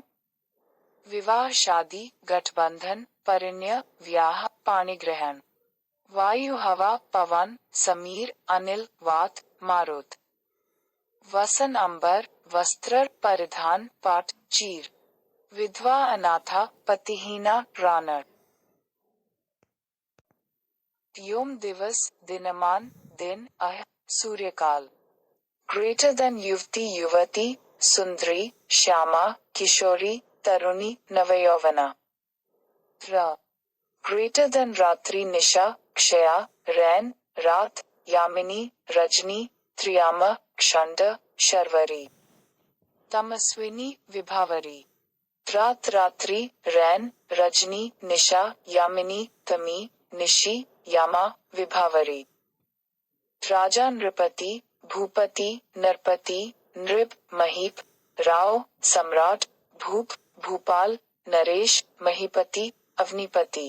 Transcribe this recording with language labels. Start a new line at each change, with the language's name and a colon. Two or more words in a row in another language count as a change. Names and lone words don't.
Hindi: विवाह, शादी, गठबंधन, परिणय, व्याह, पाणिग्रहण। वायु, हवा, पवन, समीर, अनिल, वात, मारुत। वसन, अंबर, वस्त्र, परिधान, पाट, चीर। विधवा, अनाथा, पतिहीना, रानर। योम, दिवस, दिनमान, दिन, सूर्यकाल।
English: greater than,
Hindi: युवती, युवती, सुंदरी, श्यामा, किशोरी, तरुणी, नवयौवना।
English: greater than,
Hindi: रात्रि, निशा, क्षया, रैन, रात, यामिनी, रजनी, त्रियामा, क्षंड, शर्वरी। तमस्विनी, विभावरी। रात, रात्रि, रैन, रजनी, निशा, यामिनी, तमी, निशी, यामा, विभावरी। राजा, नृपति, भूपति, नरपति, नृप, महीप, राव, सम्राट, भूप, भूपाल, नरेश, महीपति, अवनीपति।